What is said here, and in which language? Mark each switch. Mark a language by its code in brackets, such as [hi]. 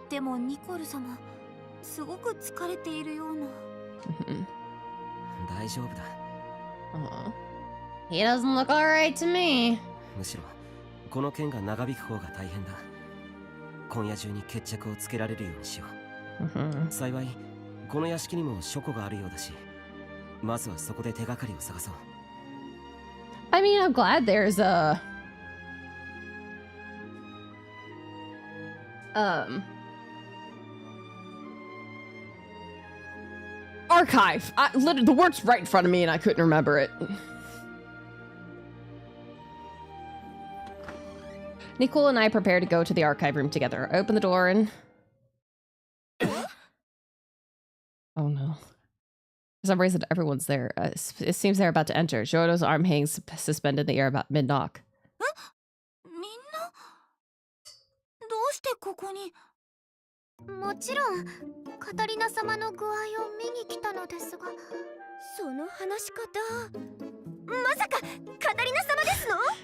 [ja] でもニコル様、すごく疲れているような。大丈夫だ。 [en] He doesn't look alright to me. [ja] むしろこの件が長引く方が大変だ。今夜中に決着をつけられるようにしよう。幸いこの屋敷にも書庫があるようだし、まずはそこで手がかりを探そう。 [en] I mean, I'm glad there's a archive. Literally, the word's right in front of me and I couldn't remember it. Nicole and I prepare to go to the archive room together. I open the door and... Oh no. For some reason, everyone's there. It seems they're about to enter. Jodo's arm hangs suspended in the air about mid-knock. [ja] みんなどうしてここに？もちろんカタリナ様の具合を見に来たのですが、その話し方、まさかカタリナ様ですの？